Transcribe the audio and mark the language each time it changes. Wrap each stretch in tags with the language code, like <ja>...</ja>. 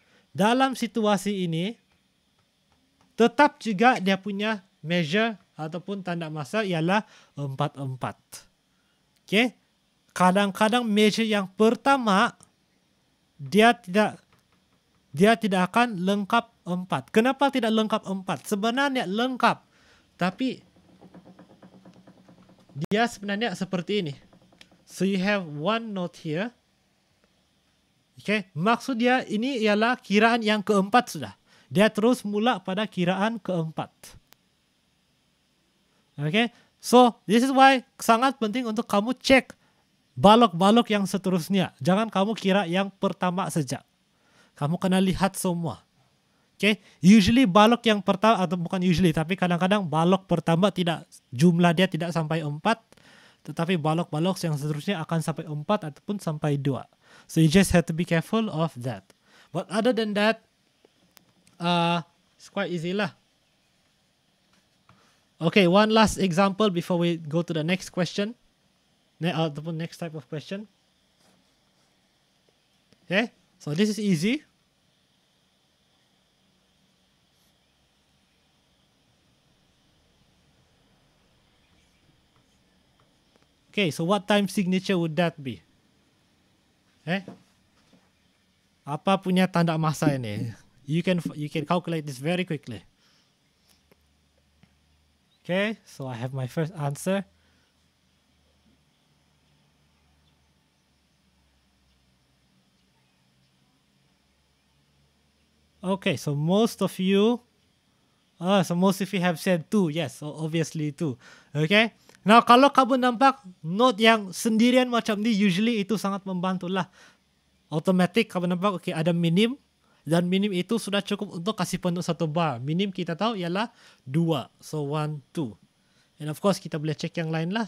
<ms>Dalam situasi ini tetap juga dia punya measure ataupun tanda masa ialah 4/4. Okay? kadang-kadang measure yang pertama dia tidak akan lengkap 4. Kenapa tidak lengkap 4? Sebenarnya lengkap, tapi dia sebenarnya seperti ini.</ms> <en>So you have one note here.</en> <ms>Okay, maksud dia ini ialah kiraan yang keempat sudah. Dia terus mula pada kiraan keempat. Okay,</ms> <en>so this is why</en> <ms>sangat penting untuk kamu cek balok-balok yang seterusnya. Jangan kamu kira yang pertama saja. Kamu kena lihat semua. Okay, usually balok yang pertama, atau bukan usually, tapi kadang-kadang balok pertama jumlah dia tidak sampai 4, tetapi balok-balok yang seterusnya akan sampai 4 ataupun sampai 2.</ms> <en>So you just have to be careful of that. But other than that, it's quite easy lah. Okay, one last example before we go to the next question. Ataupun next type of question. Okay, so this is easy. Okay, so what time signature would that be?</en> <ms>Apa punya tanda masa ini?</ms> <en>You can calculate this very quickly. Okay, so I have my first answer. Okay, so most of you have said 2. Yes, so obviously 2. Okay.</en> <ms>Now, kalau kamu nampak note yang sendirian macam ni, usually itu sangat membantulah. Automatic kamu nampak, okay, ada minim. Dan minim itu sudah cukup untuk kasih penuh satu bar. Minim kita tahu ialah 2. So, 1, 2.</ms> <en>And of course,</en> <ms>kita boleh check yang lain lah.</ms>